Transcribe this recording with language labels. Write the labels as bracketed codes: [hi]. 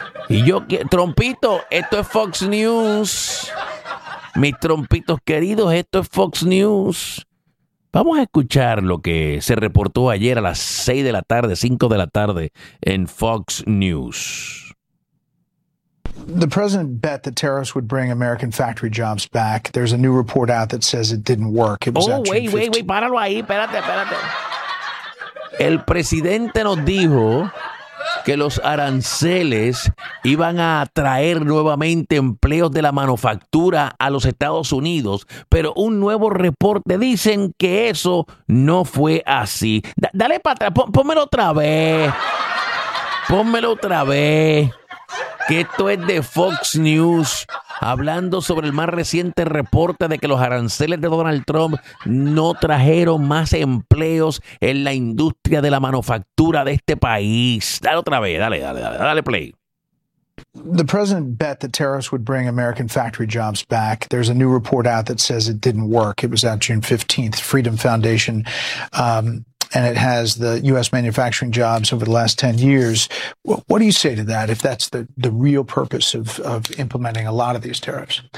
[es] Y yo, Trumpito, esto es Fox News. Mis trompitos queridos, esto es Fox News. Vamos a escuchar lo que se reportó ayer a las 5 de la tarde en Fox News. [en] The president bet that tariffs would bring American factory jobs back. There's a new report out that says it didn't work. It was wait, [es] páralo ahí, espérate. El presidente nos dijo que los aranceles iban a atraer nuevamente empleos de la manufactura a los Estados Unidos, pero un nuevo reporte dicen que eso no fue así. Dale para atrás, pónmelo otra vez, que esto es de Fox News, hablando sobre el más reciente reporte de que los aranceles de Donald Trump no trajeron más empleos en la industria de la manufactura de este país. Dale otra vez, dale play. [en] The president bet that tariffs would bring American factory jobs back. There's a new report out that says it didn't work. It was out June 15th, Freedom Foundation. And it has the U.S. manufacturing jobs over the last 10 years. What do you say to that, if that's the real purpose of implementing a lot of these tariffs?